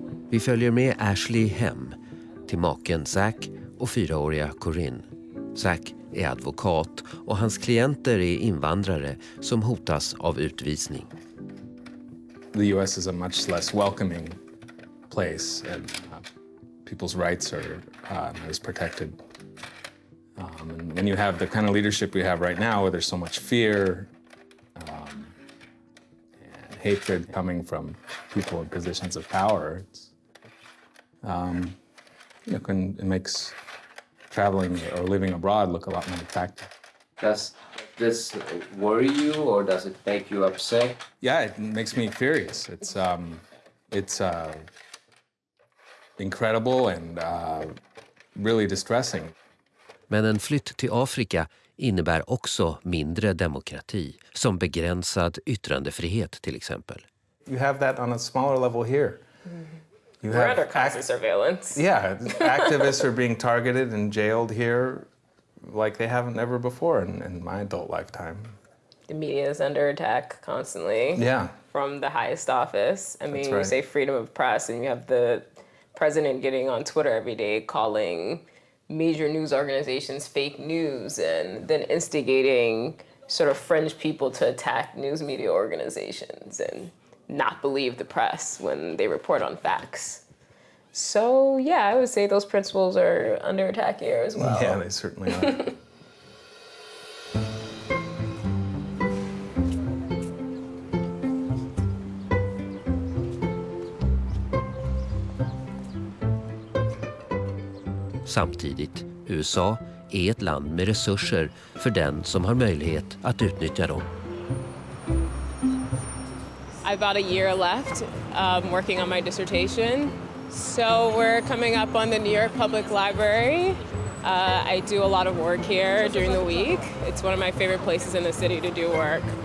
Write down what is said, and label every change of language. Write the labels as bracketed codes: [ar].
[sv] Vi följer med Ashley hem till maken Zach och 4-åriga Corinne. Zach är advokat och hans klienter är invandrare som hotas av utvisning. [en] The US is a much less welcoming place, and people's rights are not as protected. And when you have the kind of leadership we have right now, where there's so much fear and hatred coming from people in positions of power, it makes traveling or living abroad look a lot more attractive. Does this worry you or does it make you upset? Yeah, it makes me furious. It's incredible and really distressing. [sv] Men en flytt till Afrika innebär också mindre demokrati, som begränsad yttrandefrihet till exempel. [en] You have that on a smaller level here. We're under constant surveillance. Yeah, activists are being targeted and jailed here like they haven't ever before in my adult lifetime. The media is under attack constantly. Yeah. From the highest office. I mean, That's you right. say freedom of press, and you have the president getting on Twitter every day calling major news organizations fake news and then instigating sort of fringe people to attack news media organizations and not believe the press when they report on facts. So, yeah, I would say those principles are under attack here as well. Yeah, they certainly are. [sv] Samtidigt, USA är ett land med resurser för den som har möjlighet att utnyttja dem. [en] I have about a year left working on my dissertation. So we're coming up on the New York Public Library. I do a lot of work here during the week. It's one of my favorite places in the city to do work.